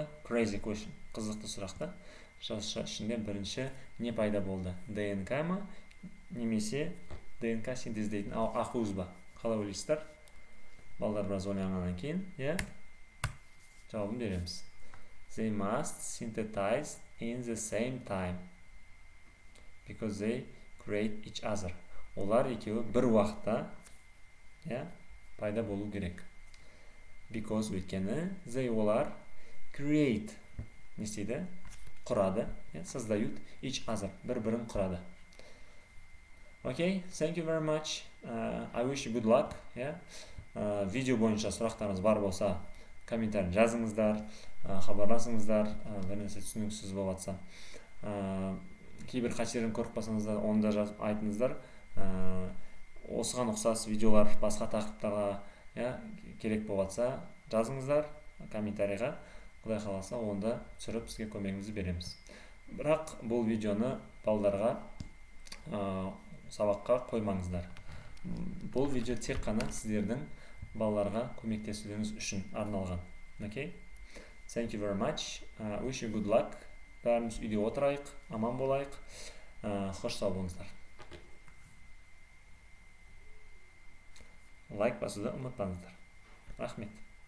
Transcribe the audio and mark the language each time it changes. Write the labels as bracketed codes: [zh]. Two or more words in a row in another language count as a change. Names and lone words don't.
[en] Crazy question, [kk] қызықты сұрақта. Жазушы ішінде бірінші не пайда болды? ДНК ма, немесе ДНК синтездейтін ақуыз ба? Қалай ойлайсыздар? Балдар біраз ойланғаннан кейін, жауабын береміз. [en] They must synthesize in the same time because they create each other. [kk] Олар екеуі бір уақытта пайда болу керек. Because өйткені they олар create не істейді? Құрады, создают [en] each other, [kk] бір-бірін құрады. [en] Okay, thank you very much. I wish you good luck. [kk] Видео бойынша сұрақтарыңыз бар болса, комментарий жазыңыздар, хабарласыңыздар, бір нәрсе түсініксіз болып жатса. Кейбір қателерін көріп қалсаңыздар, оны да жазып айтыңыздар. Осыған ұқсас видеолар басқа тақырыптарға керек болып жатса, жазыңыздар комментарийға. Құдай қаласа, онда түсіріп сізге көмегімізді береміз. Бірақ бұл видеоны балдарға сабаққа қоймаңыздар. Бұл видео тек қана сіздердің балаларға көмектесулеріңіз үшін арналған. [en] Okay? Thank you very much. Wish you good luck. [kk] Бәріміз үйде отырайық, аман болайық. Қош сау болыңыздар. Лайк басуды ұмытпаңыздар. Рахмет.